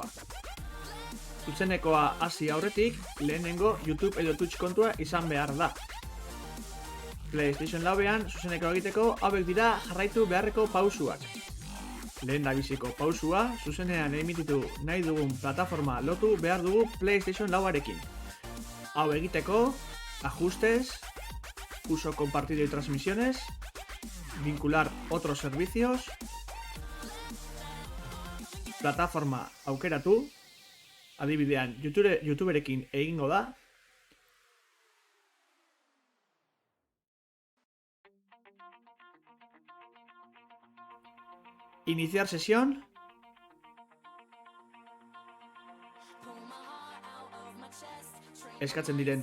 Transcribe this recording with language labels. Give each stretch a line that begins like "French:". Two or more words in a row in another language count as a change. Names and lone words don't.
Basque: Zuzenekoa hasi aurretik, lehenengo YouTube edo Twitch kontua izan behar da. PlayStation lauean zuzeneko egiteko hauek dira jarraitu beharreko pausuak. Lehen dabiziko pausua, zuzenean emititu nahi dugun plataforma lotu behar dugu PlayStation lauarekin. Hau egiteko,
Spanish: ajustes, uso compartido y transmisiones, vincular otros servicios,
Basque: plataforma aukeratu, adibidean YouTuberekin egingo da,
Spanish: iniciar sesión,
Basque: eskatzen diren